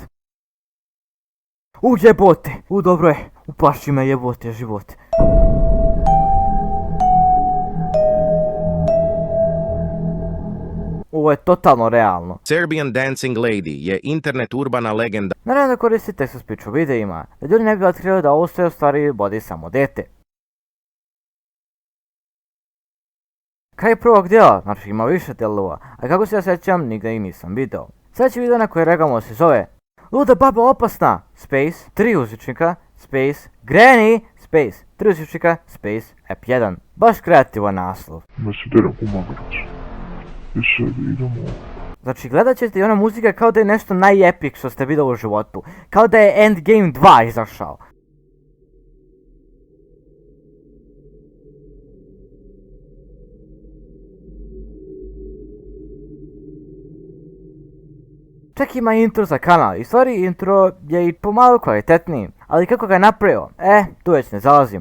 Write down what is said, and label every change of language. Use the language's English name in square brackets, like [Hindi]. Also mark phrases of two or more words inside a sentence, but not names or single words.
[Bosnian] Jebote, dobro je, uplaši me jebote živote. Ovo je totalno realno. Serbian Dancing Lady je internet urbana legenda. Naravno da koristite [English] text to speech [Bosnian] u videima, da ljudi ne bi otkrili da ovo sve u stvari vodi samo dete. Kraj prvog dijela, znači ima više dijelova, a kako se ja sjećam, nigdje ih nisam video. Sljedeći video na koji reagamo se zove Luda baba opasna, space, 3 uzvičnika, space, Granny, space, 3 uzvičnika, space, ep 1. Baš kreativan naslov. Znači gledat ćete i ona muzika kao da je nešto najepik što ste vidjeli u životu. Kao da je Endgame 2 izašao. Čak ima intro za kanal i stvari intro je i pomalo kvalitetniji, ali kako ga je napravio, tu već ne zalazim.